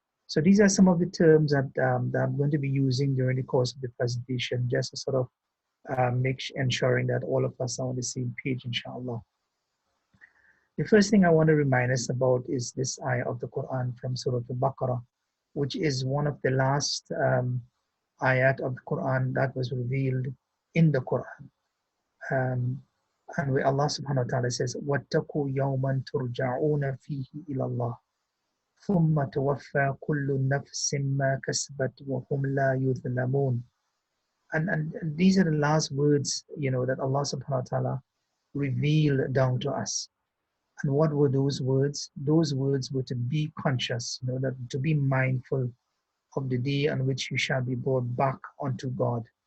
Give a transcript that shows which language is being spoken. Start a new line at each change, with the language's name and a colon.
English: So these are some of the terms that I'm going to be using during the course of the presentation, just to sort of ensuring that all of us are on the same page, inshallah. The first thing I want to remind us about is this ayah of the Quran from Surah Al-Baqarah, which is one of the last ayat of the Quran that was revealed in the Quran. And where Allah subhanahu wa ta'ala says,
Arabic: وَاتَّقُوا يَوْمًا تُرْجَعُونَ فِيهِ إِلَى اللَّهِ ثُمَّ تُوَفَّى كُلُّ نَفْسٍ مَا كَسَبَتْ وَهُمْ لَا يُظْلَمُونَ.
English: And these are the last words, that Allah subhanahu wa ta'ala revealed down to us. And what were those words? Those words were to be conscious, that to be mindful of the day on which you shall be brought back unto God.